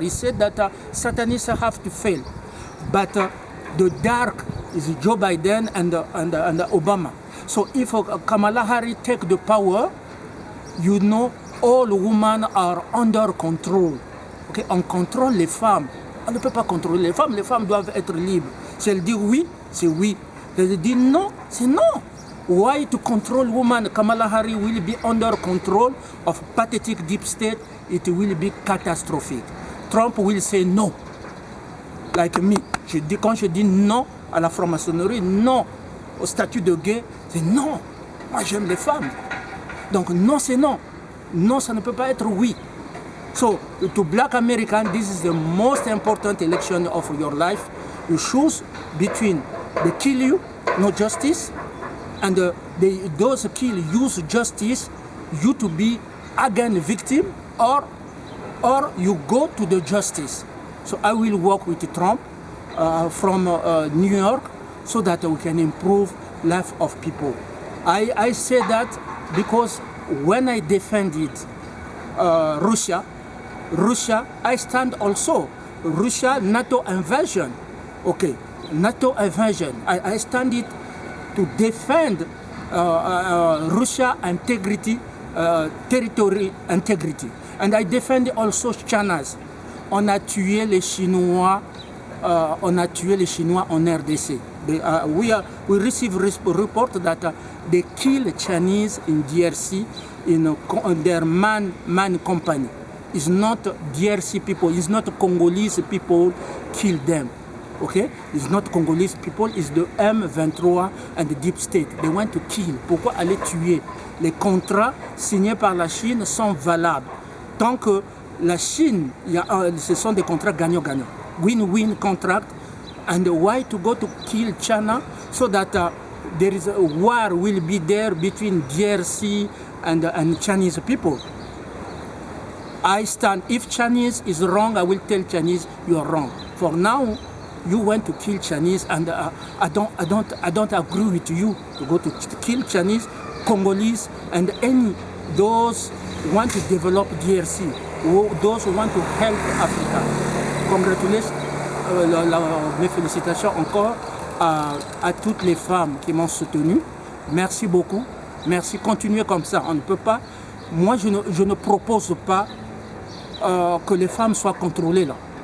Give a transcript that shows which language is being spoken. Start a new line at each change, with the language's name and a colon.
English: He said that Satanists have to fail, but the dark is Joe Biden and Obama. So if Kamala Harris take the power, you know all women are under control.
French: Okay? On contrôle les femmes. On ne peut pas contrôler les femmes. Les femmes doivent être libres. Si elles disent oui, c'est oui. Si elles disent non, c'est non.
English: Why to control women? Kamala Harris will be under control of pathetic deep state. It will be catastrophic. Trump will say no. Like me.
French: Quand je dis non à la franc-maçonnerie, non au statut de gay, c'est non. Moi, j'aime les femmes. Donc non, c'est non. Non, ça ne peut pas être oui.
English: So, to black American, this is the most important election of your life. You choose between they kill you, no justice, and those kill use justice, you to be again victim, or you go to the justice. So I will work with Trump from New York so that we can improve life of people. I say that because when I defended Russia, I stand also Russia NATO invasion. Okay, NATO invasion. I stand it to defend Russia integrity, territory integrity. And I defend also China's.
French: On a tué les Chinois en RDC.
English: We receive report that they kill Chinese in DRC in their man company. It's not DRC people, it's not Congolese people kill them. Okay? It's not Congolese people, it's the M23 and the Deep State. They want to kill.
French: Pourquoi aller tuer? Les contrats signés par la Chine sont valables. Tant que la Chine, ce sont des contrats gagnant-gagnant.
English: Win-win contract. And why to go to kill China so that there is a war will be there between DRC and Chinese people? I stand. If Chinese is wrong, I will tell Chinese you are wrong. For now, you want to kill Chinese, and I don't agree with you to go to kill Chinese, Congolese, and any those who want to develop DRC, those who want to help Africa. Congratulations,
French: mes félicitations encore à toutes les femmes qui m'ont soutenu. Merci beaucoup. Merci. Continuez comme ça. On ne peut pas. Moi, je ne propose pas que les femmes soient contrôlées là.